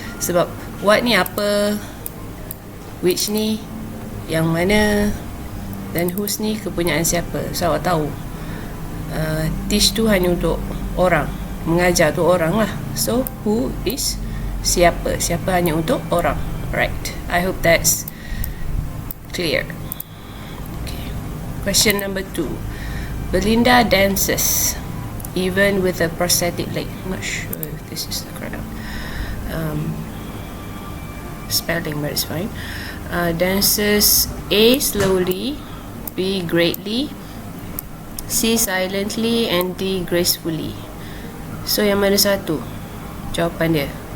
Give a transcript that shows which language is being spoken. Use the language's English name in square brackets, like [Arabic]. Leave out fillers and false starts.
[Malay] Sebab what ni apa, which ni yang mana, dan whose ni kepunyaan siapa. So awak tahu teach tu hanya untuk orang, mengajar tu orang lah. So who is siapa, siapa hanya untuk orang. [English] Right, I hope that's clear. Okay. Question number 2. Belinda dances even with a prosthetic leg. I'm not sure if this is the correct spelling, but it's fine. Dances A slowly, B greatly, C silently, and D gracefully. [Malay] So yang mana satu jawapan dia?